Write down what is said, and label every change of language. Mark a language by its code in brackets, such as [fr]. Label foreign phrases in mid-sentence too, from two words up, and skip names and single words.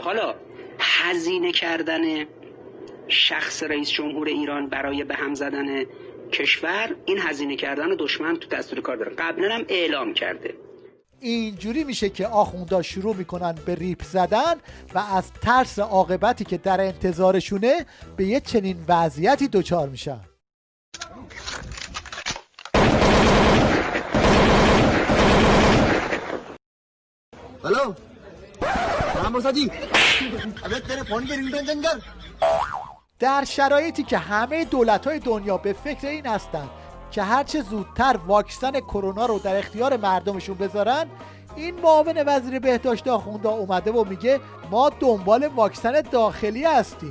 [fa] حالا هزینه کردن شخص رئیس جمهور ایران برای به هم زدن کشور، این هزینه کردن دشمن تو دستور کار داره. قبلا هم اعلام کرده. اینجوری میشه که آخوندا شروع میکنن به ریپ زدن و از ترس عاقبتی که در انتظارشونه به یه چنین وضعیتی دچار میشن. [hi] हेलो हाँ मोसाजी अबे तेरे फोन की [en] ringtone change [hi] कर. [fa] در شرایطی که همه دولت‌های دنیا به فکر این هستن که هرچه زودتر واکسن کرونا رو در اختیار مردمشون بذارن، این معاون وزیر بهداشت آخوندا اومده و میگه ما دنبال واکسن داخلی هستیم.